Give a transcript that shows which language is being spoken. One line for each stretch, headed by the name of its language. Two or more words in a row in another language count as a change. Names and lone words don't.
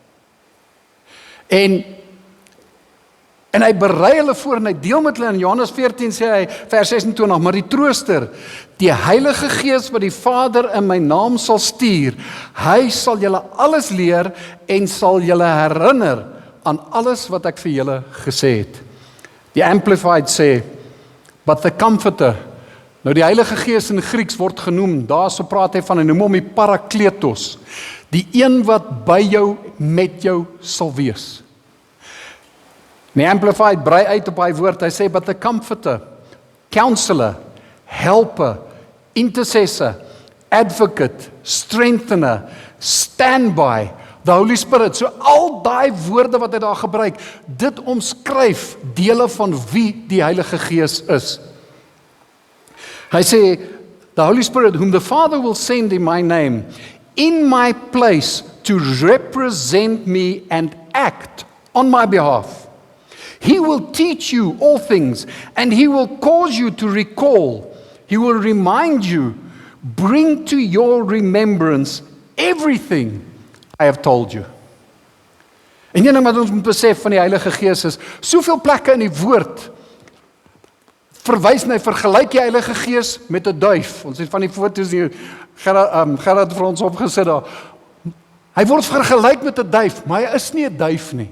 Afrikaans: En hy berei hulle voor en hy deel met hulle in Johannes 14 sê hy, vers 26, maar die trooster, die Heilige Gees wat die Vader in my naam sal stuur, hy sal julle alles leer en sal julle herinner aan alles wat ek vir julle gesê het. Die Amplified sê,
English: but the Comforter,
Afrikaans: nou die Heilige Gees in Grieks word genoem, daar so praat hy van, hy noem hom die Parakletos, die een wat by jou, met jou sal wees. Die Amplified brei uit op hy woord, hy sê,
English: but the Comforter, Counselor, Helper, Intercessor, Advocate, Strengthener, Standby, the Holy Spirit,
Afrikaans: so al daai woorde wat hy daar gebruik, dit omskryf dele van wie die Heilige Gees is. Hy sê,
English: the Holy Spirit, whom the Father will send in my name, in my place to represent me and act on my behalf. He will teach you all things, and he will cause you to recall. He will remind you, bring to your remembrance everything I have told you.
Afrikaans: En een ding wat ons moet besef van die Heilige Gees is, soveel plekke in die woord verwys na, vergelyk die Heilige Gees met 'n duif. Ons het van die foto's hier, Gerard vir ons opgesit daar. Hy word vergelyk met 'n duif, maar hy is nie 'n duif nie.